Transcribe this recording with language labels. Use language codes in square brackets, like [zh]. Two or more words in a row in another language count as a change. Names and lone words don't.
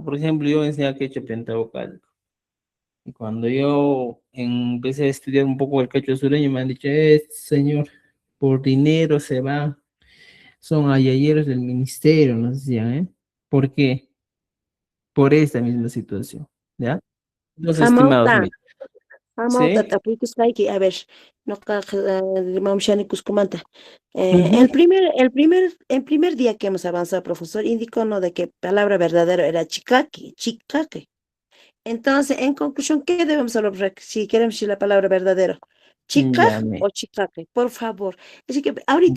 [es] Por ejemplo, yo enseñé quechua pentavocálico. Y cuando yo empecé a estudiar un poco el quechua sureño, me han dicho, señor, por dinero se va. Son ayayeros del ministerio, nos decían, ¿eh? ¿Por qué? Por esta misma situación, ¿ya? Los estimados, Amauta, míos, amauta, ¿sí? [qu] tapuykusqayki, [es] a ver, [qu] noqa mamshani kuskumanta. Ujú. [es] El primer día que hemos avanzado, profesor, indicó no de que palabra verdadera era chicaque, chicaque. Entonces, en conclusión, ¿qué debemos hablar si queremos decir la palabra verdadero? Ya, ¿Chicaj o chicaque? Por favor. Así que ahorita,